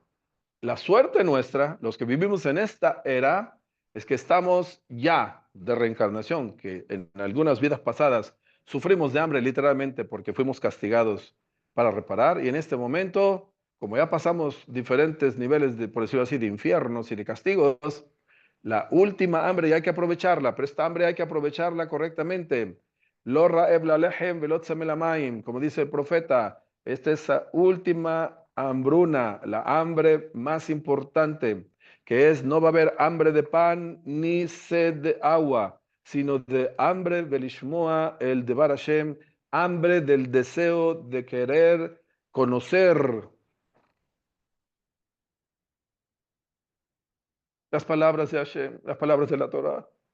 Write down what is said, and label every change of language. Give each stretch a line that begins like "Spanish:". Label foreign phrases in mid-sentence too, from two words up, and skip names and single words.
Spanish: La suerte nuestra, los que vivimos en esta era, es que estamos ya de reencarnación, que en algunas vidas pasadas sufrimos de hambre literalmente porque fuimos castigados para reparar y en este momento, como ya pasamos diferentes niveles de, por decirlo así, de infiernos y de castigos, la última hambre ya hay que aprovecharla, pero esta hambre hay que aprovecharla correctamente.
Hebrew: לא רעב ללחם ולא צמא למים,
Spanish: como dice el profeta, esta es la última hambruna, la hambre más importante, que es no va a haber hambre de pan ni sed de agua, sino de hambre belishmoa, el de Hashem, hambre del deseo de querer conocer las palabras de Hashem, las palabras de la Torah.